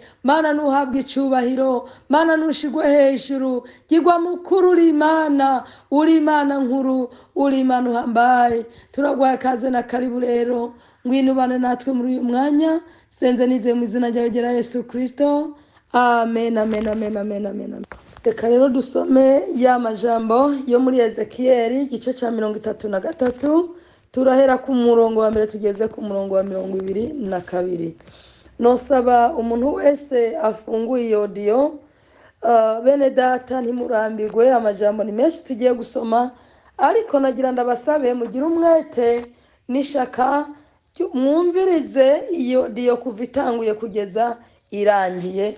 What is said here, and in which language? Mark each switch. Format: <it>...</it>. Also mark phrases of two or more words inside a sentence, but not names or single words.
<rn>Mana, nuhabwe icubahiro. Mana, nushigwe hejuru. Gigwa mukuru. Uri Imana, uri Imana nkuru, uri Imana uhambaye. Turagwaye kaze na karibu rero, ngwino ubane natwe muri uyu mwanya. Senze nizeye mu izina ryawe ryera Yesu Kristo. Amen, amen, amen, amen, amen. Reka rero dusome ya majambo yo muri Ezekiyeli igice ca 33. Turahera ku murongo wa mbere tugeze ku murongo wa 22. Nosaba umuntu wese afunguye iyo audio, bene data ntimurambirwe, amajambo ni menshi tugiye gusoma, ariko nagira ndabasabe mugire umwete n'ishaka mwumvirize iyo audio kuva itanguye kugeza irangiye.</rn>